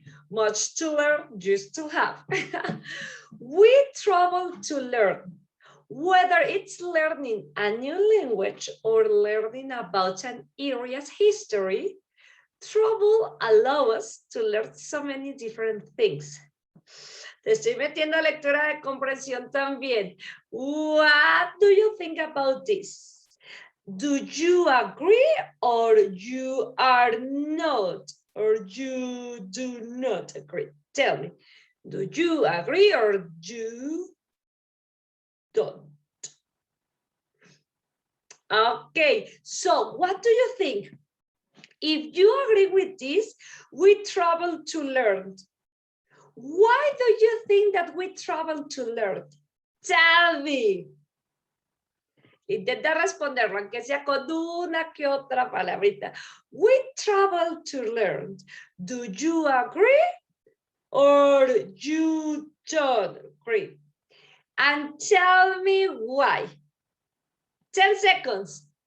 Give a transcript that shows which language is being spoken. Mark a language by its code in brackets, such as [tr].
[en] Much to learn, just to have. We travel to learn. Whether it's learning a new language or learning about an area's history, travel allows us to learn so many different things. [es] Te estoy metiendo lectura de comprensión también. [en] What do you think about this? Do you agree or you are not? Or you do not agree? Tell me, do you agree or you don't? Okay, so what do you think? If you agree with this, we travel to learn. Why do you think that we travel to learn? Tell me. [es] Intenta responderlo, aunque sea con una que otra palabrita. [en] We travel to learn. Do you agree or you don't agree? And tell me why. 10 seconds.